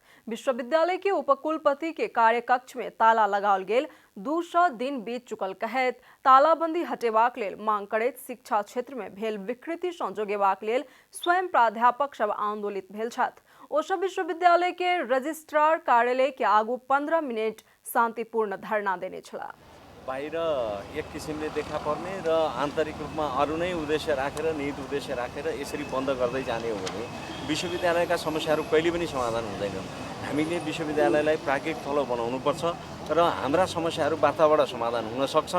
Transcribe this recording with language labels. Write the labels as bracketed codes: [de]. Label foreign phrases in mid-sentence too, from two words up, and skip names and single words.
[mai] विश्वविद्यालय के उपकुलपति के कार्यकक्ष में ताला लगाओल गेल 200 दिन बीत चुकल कहैत तालाबंदी हटेबाक लेल मांग करैत शिक्षा क्षेत्र में भेल विकृति सँ जोगेबाक लेल स्वयं प्राध्यापक सब आंदोलित भेल छथि। ओ सब विश्वविद्यालय के रजिस्ट्रार कार्यालय के आगू 15 मिनट शान्तिपूर्ण धरना देने छला। [ne] बाहिर एक किसिमले देखा पर्ने र आन्तरिक रूपमा अरू नै उद्देश्य राखेर निहित उद्देश्य राखेर यसरी बन्द गर्दै जाने हो भने विश्वविद्यालयका समस्याहरू कहिले पनि समाधान हुँदैनन्। हामीले विश्वविद्यालयलाई प्राज्ञिक तलब बनाउनुपर्छ र हाम्रा समस्याहरू वार्ताबाट समाधान हुन सक्छन्।